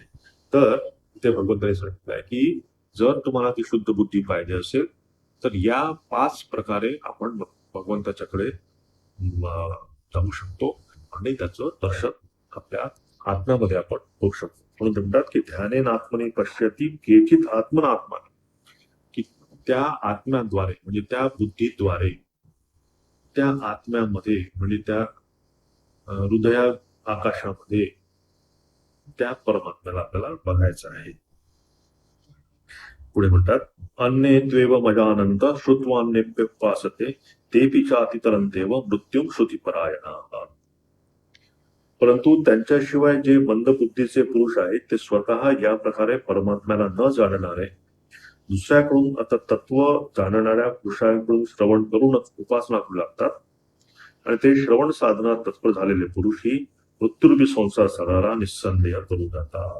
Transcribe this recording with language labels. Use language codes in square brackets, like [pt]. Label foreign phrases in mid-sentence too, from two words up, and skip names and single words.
[mr] तर इथे भगवंतांनी सांगितलंय की जर तुम्हाला ती शुद्ध बुद्धी पाहिजे असेल तर या 5 प्रकारे आपण भगवंताच्याकडे जाऊ शकतो आणि त्याचं दर्शन आपल्या आत्म्यामध्ये आपण होऊ शकतो. म्हणून म्हणतात की [sa] ध्यानेन आत्मने पश्यती केचित आत्मना आत्मा, [mr] की त्या आत्म्याद्वारे म्हणजे त्या बुद्धीद्वारे त्या आत्म्यामध्ये म्हणजे त्या हृदया आकाशामध्ये त्या परमात्म्याला आपल्याला बघायचं आहे. पुढे म्हणतात [sa] अन्ये त्वेव मजानंत श्रुत्वान्यप्युपासते तेपि चातितरंतेव मृत्युं श्रुतिपरायणाः. [mr] परंतु त्यांच्याशिवाय जे मंद बुद्धीचे पुरुष आहेत ते स्वतः या प्रकारे परमात्म्याला न जाणणारे दुसऱ्याकडून आता तत्व जाणणाऱ्या पुरुषांकडून श्रवण करूनच उपासना करू लागतात. आणि ते श्रवण साधनात तत्पर झालेले पुरुष ही मृत्यूरूपी संसार सगळा निस्संदेह करून जातात.